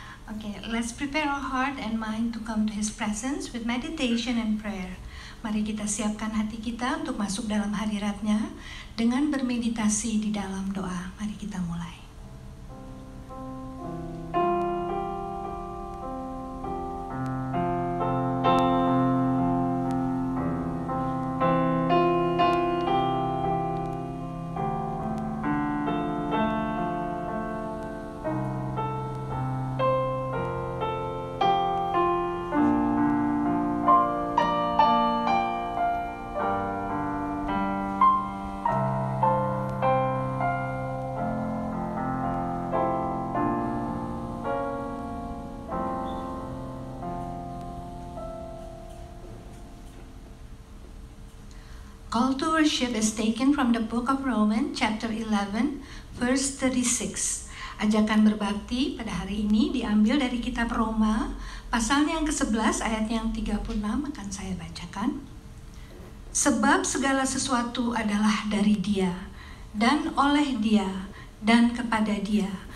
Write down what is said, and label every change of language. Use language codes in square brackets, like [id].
[en] Okay, let's prepare our heart and mind to come to His presence with meditation and prayer. [id] Mari kita siapkan hati kita untuk masuk dalam hadirat-Nya dengan bermeditasi di dalam doa. Mari kita mulai. [en] Call to worship is taken from the book of Romans chapter 11 verse 36. [id] Ajakan berbakti pada hari ini diambil dari kitab Roma pasalnya yang ke-11 ayat yang 36 akan saya bacakan. Sebab segala sesuatu adalah dari Dia dan oleh Dia dan kepada Dia.